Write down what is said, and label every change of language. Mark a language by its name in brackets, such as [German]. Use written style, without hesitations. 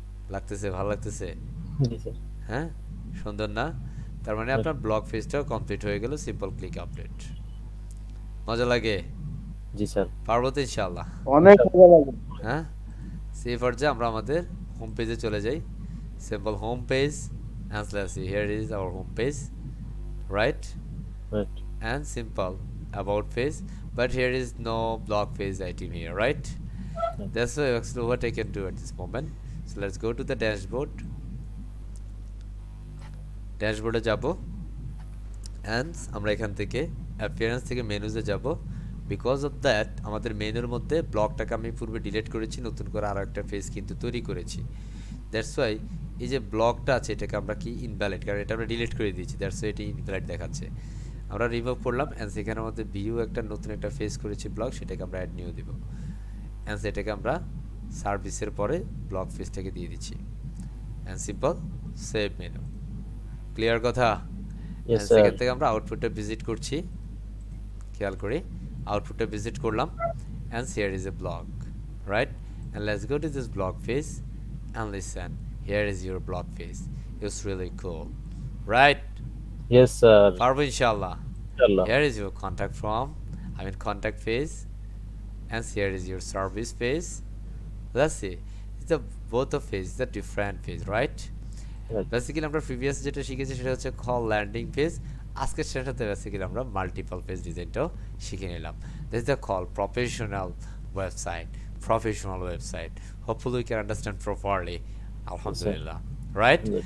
[Bangla] লাগতেছে, ভালো লাগতেছে? জি স্যার। হ্যাঁ, সুন্দর না? তার মানে আপনার ব্লগ পেজটাও কমপ্লিট হয়ে গেল, সিম্পল ক্লিক আপডেট। মজা লাগে? জি স্যার। পারবো তো ইনশাআল্লাহ? অনেক মজা লাগে। হ্যাঁ, সেই পর্যায়ে আমরা আমাদের হোম পেজে চলে যাই। Simple home page, [English] and let's see, here is our home page, right? Right. And simple about page, but here is no blog page item here, right? That's why actually what I can do at this moment. So let's go to the dashboard. [Bangla] ড্যাশবোর্ডে যাব and আমরা এখান থেকে appearance থেকে মেনুতে যাব। [English] because of that [Bangla] আমাদের মেনুর মধ্যে ব্লকটাকে আমি পূর্বে ডিলিট করেছি, নতুন করে আরও একটা পেজ কিন্তু তৈরি করেছি। দ্যাটস ওয়াই এই যে ব্লকটা আছে এটাকে আমরা কি ইনভ্যালিড, কারণ এটা আমরা ডিলিট করে দিয়েছি, দ্যাটস ওয়াই এটি ইনভ্যালিড দেখাচ্ছে। আমরা রিমুভ করলাম অ্যান্ড সেখানের মধ্যে ভিউ একটা নতুন একটা পেজ করেছি ব্লক, সেটাকে আমরা অ্যাড নিউ দিব অ্যান্ড সেটাকে আমরা সার্ভিসের পরে ব্লক পেজটাকে দিয়ে দিচ্ছি and simple save menu. Clear কথা? সেখান থেকে আমরা আউটপুটটা ভিজিট করছি, খেয়াল করি আউটপুটটা ভিজিট করলাম [English] And here is a blog, right? And let's go to this blog page and listen, here is your blog page, it's really cool, right? Yes, sir. [Bangla] পারবো ইনশাআল্লাহ। [Arabic] Inshallah. [English] Here is your contact form, contact page, and here is your service page. Let's see, it's the both of page, the different page, right? [Bangla] Basically আমরা previous যেটা শিখেছি সেটা হচ্ছে call landing page. আজকের সেটাতে basically আমরা multiple page ডিজাইনটাও শিখে নিলাম। [English] This is the call professional website, professional website. Hopefully we can understand properly, আলহামদুলিল্লাহ, right?